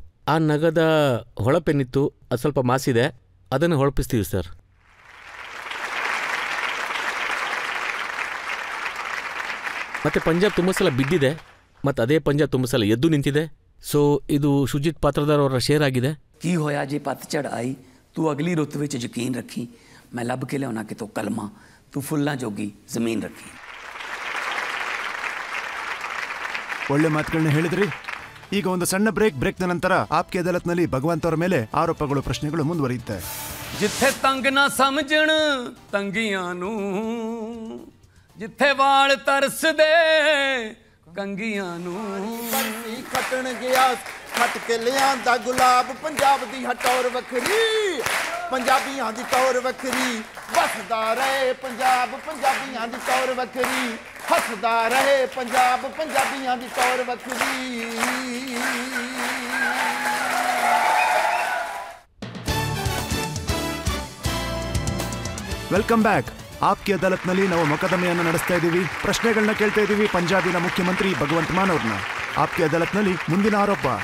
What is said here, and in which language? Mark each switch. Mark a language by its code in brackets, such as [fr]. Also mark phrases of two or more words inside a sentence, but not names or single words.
[kn] ಆ ನಗದ ಹೊಳಪೇನಿತ್ತು, ಅದು ಸ್ವಲ್ಪ ಮಾಸಿದೆ, ಅದನ್ನು ಹೊಳಪಿಸ್ತೀವಿ ಸರ್. ಮತ್ತು ಪಂಜಾಬ್ ತುಂಬ ಸಲ ಬಿದ್ದಿದೆ, ಮತ್ತು ಅದೇ ಪಂಜಾಬ್ ತುಂಬ ಸಲ ಎದ್ದು ನಿಂತಿದೆ. ಸೊ ಇದು ಸುಜಿತ್ ಪಾತ್ರದಾರ್ ಅವರ ಶೇರ್ ಆಗಿದೆ. [pa] ਕੀ ਹੋਇਆ ਜੇ ਪਤਝੜ ਆਈ, ਤੂੰ ਅਗਲੀ ਰੁੱਤ ਵਿੱਚ ਯਕੀਨ ਰੱਖੀ, ਮੈਂ ਲੱਭ ਕੇ ਲਿਆਉਣਾ ਕਿਤੋਂ ਕਲਮਾ, ਤੂੰ ਫੁੱਲਾਂ ਜੋਗੀ ਜ਼ਮੀਨ ਰੱਖੀ. [kn] ಒಳ್ಳೆ ಮಾತುಗಳನ್ನ ಹೇಳಿದ್ರಿ. ಈಗ ಒಂದು ಸಣ್ಣ ಬ್ರೇಕ್ನ ನಂತರ ಆಪ್ಕೆ ಅದಾಲತ್ನಲ್ಲಿ ಭಗವಂತ ಅವರ ಮೇಲೆ ಆರೋಪಗಳು, ಪ್ರಶ್ನೆಗಳು ಮುಂದುವರಿಯುತ್ತೆ. [pa] ਜਿੱਥੇ ਤੰਗ ਨਾ ਸਮਝਣ ਤੰਗੀਆਂ ਨੂੰ, ਜਿੱਥੇ ਵਾਲ ਤਰਸਦੇ ਕੰਗੀਆਂ ਨੂੰ, ਬਰਫੀ ਖੱਟਣ ਗਿਆ ਖੱਟ ਕੇ ਲਿਆਂਦਾ ਗੁਲਾਬ ਪੰਜਾਬ ਦੀ ਹਟੌਰ ਵੱਖਰੀ ਪੰਜਾਬੀਆਂ ਦੀ ਟੌਰ ਵੱਖਰੀ ਵਸਦਾ ਰਹੇ ਪੰਜਾਬ ਪੰਜਾਬੀਆਂ ਦੀ ਟੌਰ ਵੱਖਰੀ ਹੱਸਦਾ ਰਹੇ ਪੰਜਾਬ ਪੰਜਾਬੀਆਂ ਦੀ ਟੌਰ ਵੱਖਰੀ [en] welcome back. [kn] ಆಪ್ಕಿ ಅದಾಲತ್ನಲ್ಲಿ ನಾವು ಮೊಕದ್ದಮೆಯನ್ನು ನಡೆಸ್ತಾ ಇದ್ದೀವಿ, ಪ್ರಶ್ನೆಗಳನ್ನ ಕೇಳ್ತಾ ಇದ್ದೀವಿ ಪಂಜಾಬಿನ ಮುಖ್ಯಮಂತ್ರಿ ಭಗವಂತ್ ಮಾನ್ ಅವ್ರನ್ನ. ಆಪ್ಕಿ ಅದಾಲತ್ನಲ್ಲಿ ಮುಂದಿನ ಆರೋಪ.